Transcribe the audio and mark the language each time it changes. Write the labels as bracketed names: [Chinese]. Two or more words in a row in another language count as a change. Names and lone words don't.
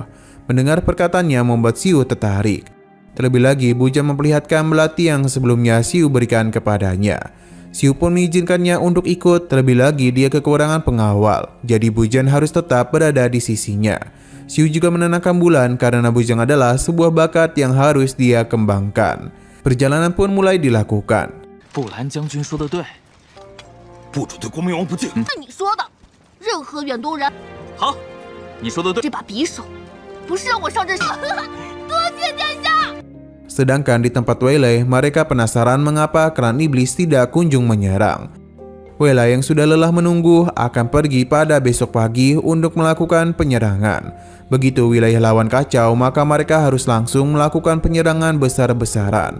[Indonesian] Mendengar perkataannya membuat Xiu tertarik. Terlebih lagi, Bujan memperlihatkan melati yang sebelumnya Xiu berikan kepadanya. Xiu pun mengizinkannya untuk ikut, terlebih lagi dia kekurangan pengawal, jadi Bujan harus tetap berada di sisinya. Xiu juga menenangkan Bulan karena Bujang adalah sebuah bakat yang harus dia kembangkan. Perjalanan pun mulai dilakukan. [Chinese] 布兰将军说的对，不准对光明王不敬。是你说的，任何远东人，好，你说的对。这把匕首不是让我上阵。多谢殿下。 [Indonesian] Sedangkan di tempat Weile, mereka penasaran mengapa klan iblis tidak kunjung menyerang. Weile yang sudah lelah menunggu akan pergi pada besok pagi untuk melakukan penyerangan. Begitu wilayah lawan kacau, maka mereka harus langsung melakukan penyerangan besar-besaran.